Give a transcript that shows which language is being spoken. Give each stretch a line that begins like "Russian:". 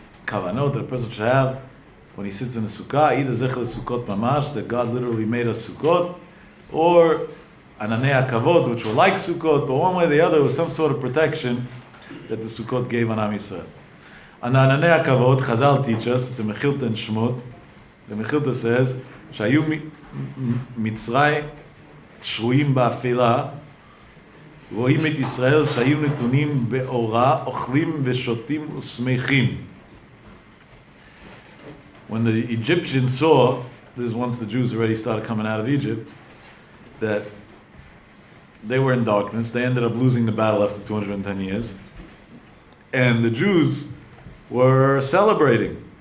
English: kavanot that a person should have when he sits in a sukkah, either zechel sukkot mamash, that God literally made us sukkot, or ananei kavod, which were like sukkot, but one way or the other was some sort of protection that the sukkot gave on Am Yisrael. On the ananei kavod, Chazal teach us, it's a Mechilta in Shmot. The Mechilta says,
Hebrew: שהיו מצרים שרויים באפלה, רואים את ישראל שהיו נתונים באורה, אוכלים ושותים ושמחים.
English: When the Egyptians saw, this is once the Jews already started coming out of Egypt, that they were in darkness, they ended up losing the battle after 210 years, and the Jews were celebrating.